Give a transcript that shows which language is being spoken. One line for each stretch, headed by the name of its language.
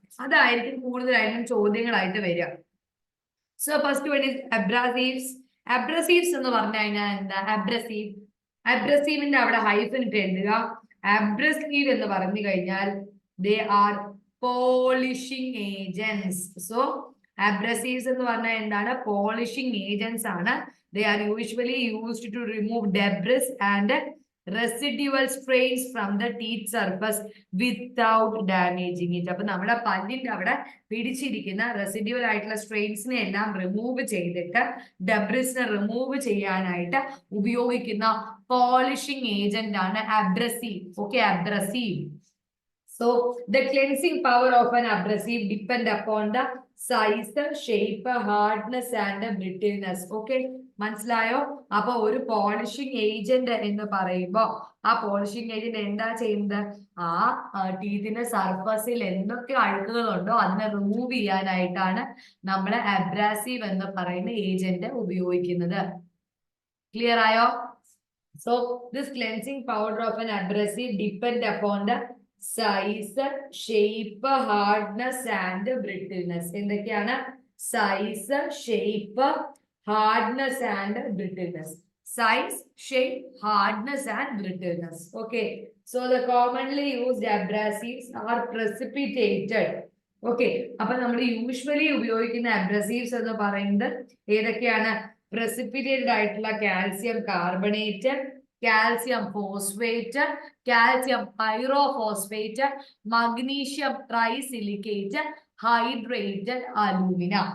Malayalam: അതായിരിക്കും കൂടുതലായിട്ടും ചോദ്യങ്ങളായിട്ട് വരിക.
English: So first one is abrasives.
Malayalam: അബ്രസീവ്സ് എന്ന് പറഞ്ഞു കഴിഞ്ഞാൽ എന്താ? അബ്രസീവിന്റെ അവിടെ ഹൈഫൻ ഇട്ട് എഴുതുക. അബ്രസീവ് എന്ന് പറഞ്ഞു കഴിഞ്ഞാൽ
English: They are polishing agents.
Malayalam: So അബ്രസീവ്സ് എന്ന് പറഞ്ഞാൽ എന്താണ്? പോളിഷിംഗ് ഏജൻസ് ആണ്.
English: They are usually used to remove debris and residual strains from the teeth surface without damaging it.
Malayalam: അപ്പൊ നമ്മുടെ പല്ലിന്റെ അവിടെ പിടിച്ചിരിക്കുന്ന റെസിഡ്യുവൽ ആയിട്ടുള്ള സ്ട്രെയിൻസിനെ എല്ലാം റിമൂവ് ചെയ്തിട്ട് ഡെബ്രിസിനെ റിമൂവ് ചെയ്യാനായിട്ട് ഉപയോഗിക്കുന്ന പോളിഷിംഗ് ഏജന്റ് ആണ് abrasive.
English: Okay, abrasive. So the cleansing power of an abrasive depend upon the size, shape, hardness and brittleness.
Malayalam: Okay, മനസ്സിലായോ? അപ്പൊ ഒരു പോളിഷിംഗ് ഏജന്റ് എന്ന് പറയുമ്പോൾ ആ പോളിഷിംഗ് ഏജന്റ് എന്താ ചെയ്യുന്നത്? ആ ടീത്തിന്റെ സർഫസിൽ എന്തൊക്കെ അഴുക്കുകളുണ്ടോ അതിനെ റിമൂവ് ചെയ്യാനായിട്ടാണ് നമ്മൾ അബ്രാസീവ് എന്ന് പറയുന്ന ഏജന്റ് ഉപയോഗിക്കുന്നത്. ക്ലിയർ ആയോ?
English: So this cleansing power of an abrasive depend upon the size, shape, hardness and brittleness.
Malayalam: എന്തൊക്കെയാണ്?
English: Size, shape, hardness and brittleness. Size, shape, hardness and brittleness. Okay, so the commonly used abrasives are precipitated.
Malayalam: Okay, അപ്പൊ നമ്മൾ usually ഉപയോഗിക്കുന്ന അബ്രസീവ്സ് എന്ന് പറയുന്നത് ഏതൊക്കെയാണ്? precipitate ആയിട്ടുള്ള calcium carbonate, calcium phosphate, calcium pyrophosphate, magnesium ട്രൈസിലിക്കേറ്റ്, hydrated alumina.